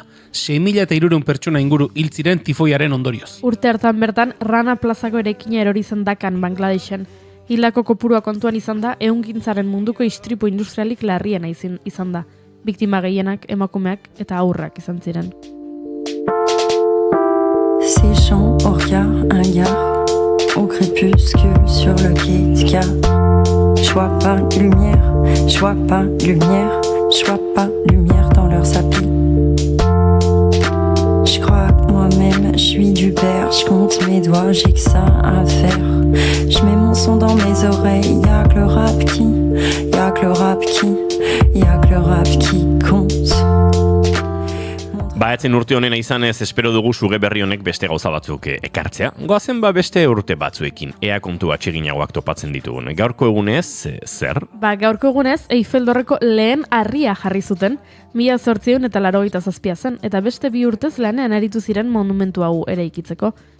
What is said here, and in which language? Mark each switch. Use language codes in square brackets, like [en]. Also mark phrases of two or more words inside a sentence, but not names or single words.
[eu] 6.300 pertsona inguru hil ziren tifoiaren ondorioz. Urte hartan bertan, Rana plazako eraikina erori zen Dakan, Bangladesen. Hildako kopurua kontuan izan da, ehungintzaren munduko istripu industrialik larriena izan da. Biktima gehienak, emakumeak eta haurrak izan ziren. [fr] Ces champs au regard, un gars au crépuscule sur le quai de Ska. Je vois pas lumière, je vois pas lumière, je vois pas lumière dans leur sapis. Je crois que moi-même, je suis du père, je compte mes doigts, j'ai que ça à faire. Je mets mon son dans mes oreilles, y'a que le rap qui, y'a que le rap qui, y'a que le rap qui compte. [eu] Etzen urte honena izanez, espero dugu suge berri honek beste gauza batzuk ekartzea. Goazen beste urte batzuekin, ea kontu atseginagoak topatzen ditugun. Gaurko egunez, zer? Gaurko egunez, Eiffeltorreko lehen harria jarri zuten, 1887 zen, eta beste 2 urtez lanean aritu ziren monumentu hau eraikitzeko.